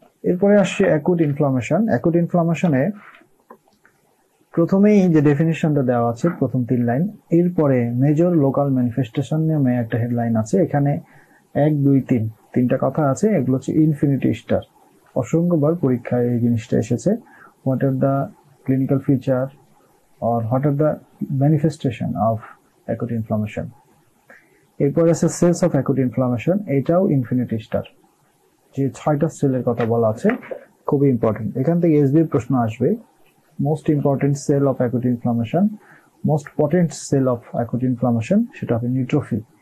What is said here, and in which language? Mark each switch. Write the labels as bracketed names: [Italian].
[Bangla] এরপরে আসছে acute inflammation. Acute ইনফ্লামেশনে প্রথমেই যে ডেফিনিশনটা দেওয়া আছে প্রথম 3 লাইন, এরপরে মেজর লোকাল ম্যানিফেস্টেশন নামে একটা হেডলাইন আছে। এখানে 1, 2, 3 তিনটা কথা আছে, এগুলো হচ্ছে ইনফিনিটি স্টার। অসংখ্যবার পরীক্ষায় এই জিনিসটা এসেছে। [English] What are the clinical feature or what are the manifestation of acute inflammation। [Bangla] এরপর আছে সেলস অফ অ্যাকুট ইনফ্লামেশন, এটাও ইনফিনিটি স্টার। যে 6টা সেলের কথা বলা আছে খুবই ইম্পর্টেন্ট। এখান থেকে এসবির প্রশ্ন আসবে। Most important sell of acute inflammation, most potent sell of acute inflammation, সেটা হবে নিউট্রোফিল।